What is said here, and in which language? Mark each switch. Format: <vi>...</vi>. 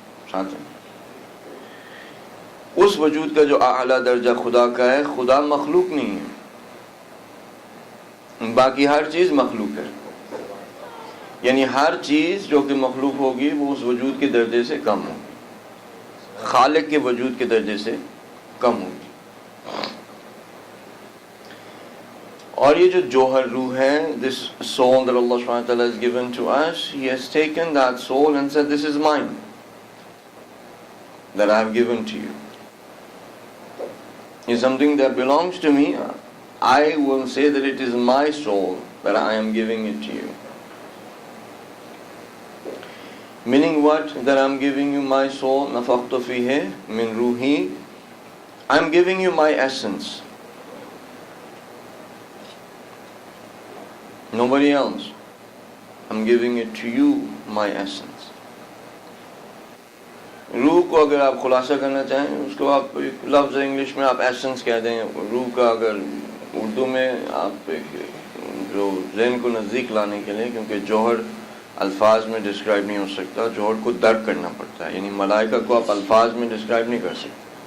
<ur>ساتھ اس وجود کا جو اعلیٰ درجہ خدا کا ہے، خدا مخلوق نہیں ہے، باقی ہر چیز مخلوق ہے. یعنی ہر چیز جو کہ مخلوق ہوگی وہ اس وجود کے درجے سے کم ہوگی، خالق کے وجود کے درجے سے کم ہوگی. اور یہ جو جوہر روح ہے،</ur> <en>this soul that Allah subhanahu wa ta'ala has given to us, He has taken that soul and said, this is mine, that I have given to you. It's something that belongs to me. I will say that it is my soul, that I am giving it to you. Meaning what? That I am giving you my soul,</en> <ar>نفخت فيه من روحي.</ar> <en>I am giving you my essence. Nobody else. I'm giving it to you, my essence.</en> <ur>روح کو اگر آپ خلاصہ کرنا چاہیں، اس کو آپ ایک لفظ انگلش میں آپ ایسنس کہہ دیں. روح کا اگر اردو میں آپ جو ذہن کو نزدیک لانے کے لیے، کیونکہ جوہر الفاظ میں ڈسکرائب نہیں ہو سکتا، جوہر کو درک کرنا پڑتا ہے. یعنی ملائکہ کو آپ الفاظ میں ڈسکرائب نہیں کر سکتے.</ur>